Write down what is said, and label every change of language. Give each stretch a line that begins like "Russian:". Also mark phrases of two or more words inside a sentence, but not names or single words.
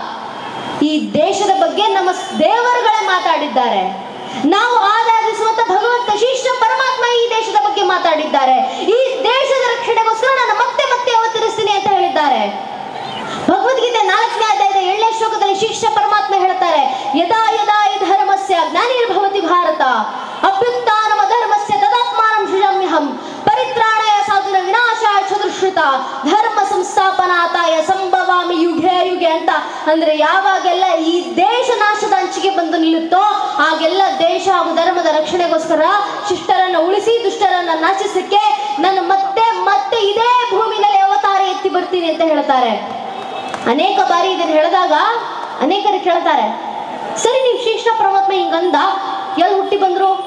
Kannada: ಈ ದೇಶದ ಬಗ್ಗೆ ನಮ್ಮ ದೇವರುಗಳೇ ಮಾತಾಡಿದ್ದಾರೆ. ನಾವು ಆರಾಧಿಸುವಂತ ಭಗವಂತ ಶ್ರೀಕೃಷ್ಣ ಪರಮಾತ್ಮ ಈ ದೇಶದ ಬಗ್ಗೆ ಮಾತಾಡಿದ್ದಾರೆ. ಈ ದೇಶದ ರಕ್ಷಣೆಗೋಸ್ಕರ ನಾನು ಮತ್ತೆ ಮತ್ತೆ ಅವತರಿಸ್ತೀನಿ ಅಂತ ಹೇಳಿದ್ದಾರೆ. ಭಗವದ್ಗೀತೆ 4ನೇ ಅಧ್ಯಾಯದ 7ನೇ ಶ್ಲೋಕದಲ್ಲಿ ಶ್ರೀಕೃಷ್ಣ ಪರಮಾತ್ಮ ಹೇಳ್ತಾರೆ,
Sanskrit: ಯದಾ ಯದಾ ಹಿ ಧರ್ಮಸ್ಯ ಗ್ಲಾನಿರ್ಭವತಿ ಭಾರತ ಅಭ್ಯುತ್ಥಾನಮ ಧರ್ಮಸ್ಯ ತದಾತ್ಮಾನಂ ಸೃಜಾಮ್ಯಹಂ ಪರಿತ್ರಾಣಾಯ ಸಾಧುನ ವಿನಾಶಾಯ ಚತುಷ್ಕೃತ ಧರ್ಮ ಸಂಸ್ಥಾಪನಾರ್ಥಾಯ ಸಂಭವಾಮಿ ಯುಗೆ ಯುಗೆ ಅಂತ.
Kannada: ಅಂದ್ರೆ ಯಾವಾಗೆಲ್ಲ ಈ ದೇಶ ನಾಶದ ಅಂಚಿಗೆ ಬಂದು ನಿಲ್ಲುತ್ತೋ ಆಗೆಲ್ಲ ದೇಶ ಹಾಗೂ ಧರ್ಮದ ರಕ್ಷಣೆಗೋಸ್ಕರ ಶಿಷ್ಟರನ್ನ ಉಳಿಸಿ ದುಷ್ಟರನ್ನ ನಾಶಿಸಕ್ಕೆ ನಾನು ಮತ್ತೆ ಮತ್ತೆ ಇದೇ ಭೂಮಿನಲ್ಲಿ ಅವತಾರ ಎತ್ತಿ ಬರ್ತೀನಿ ಅಂತ ಹೇಳ್ತಾರೆ. ಅನೇಕ ಬಾರಿ ಇದನ್ನು ಹೇಳಿದಾಗ ಅನೇಕರು ಕೇಳ್ತಾರೆ, ಸರಿ ನೀವು ಶ್ರೀಕೃಷ್ಣ ಪರಮಾತ್ಮ ಹಿಂಗಂದ, ಎಲ್ಲಿ ಹುಟ್ಟಿ ಬಂದ್ರು?